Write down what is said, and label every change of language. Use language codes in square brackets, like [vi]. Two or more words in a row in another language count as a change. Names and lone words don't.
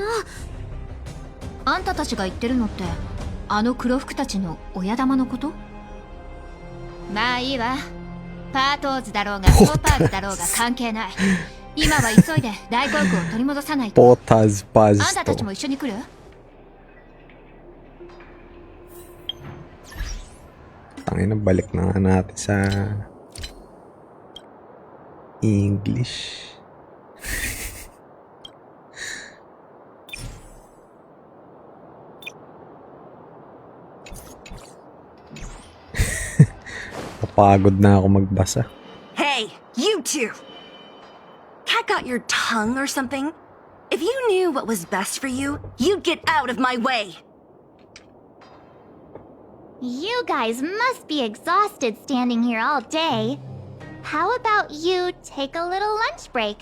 [ja] あんたたちが言ってるのってあの黒服たちの親玉のこと？まあいいわ。パートーズだろうがトパーズだろうが関係ない。今は急いで大航空を取り戻さないと。 Potas Paz あんたたちも一緒に来る [tl] ？Tangina, balik na nga natin sa English. Napagod na ako magbasa. [en] Hey, you two! Cat got your tongue or something? If you knew what was best for you, you'd get out of my way! You guys must be exhausted standing here all day. How about you take a little lunch break?